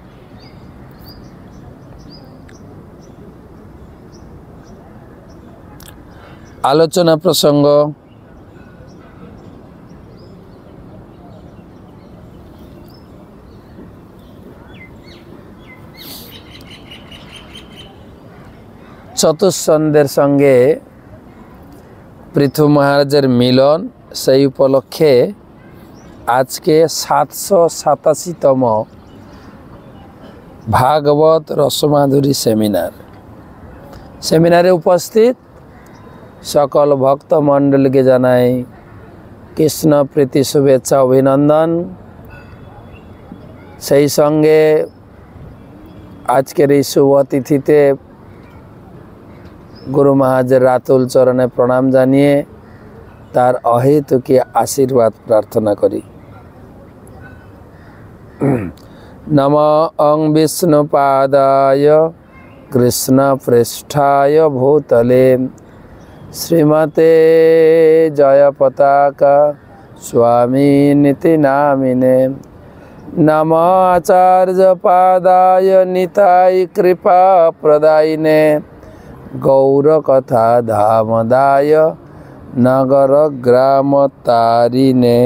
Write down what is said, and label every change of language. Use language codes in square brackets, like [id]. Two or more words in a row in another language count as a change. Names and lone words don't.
[bn] আলোচনা প্রসঙ্গ চতুঃস্কন্দের সঙ্গে পৃথু মহারাজের মিলন সেই উপলক্ষে আজকের ৭৮৭তম ভাগবত রসমাধুরী সেমিনারে উপস্থিত সকল ভক্তমণ্ডলকে জানাই কৃষ্ণপ্রীতি শুভেচ্ছা অভিনন্দন। সেই সঙ্গে আজকের শুভ তিথিতে গুরু মহারাজ রাতুল চরণে প্রণাম জানিয়ে তাঁর অহৈতুকী আশীর্বাদ প্রার্থনা করি। [sa] नमः ओं विष्णुपादाय कृष्ण प्रेष्ठाय भूतले श्रीमते जय पताका स्वामी निति नामिने नमः आचार्य पादाय निताय कृपा प्रदायिने गौर कथा धामदाय नगर ग्राम तारिणे।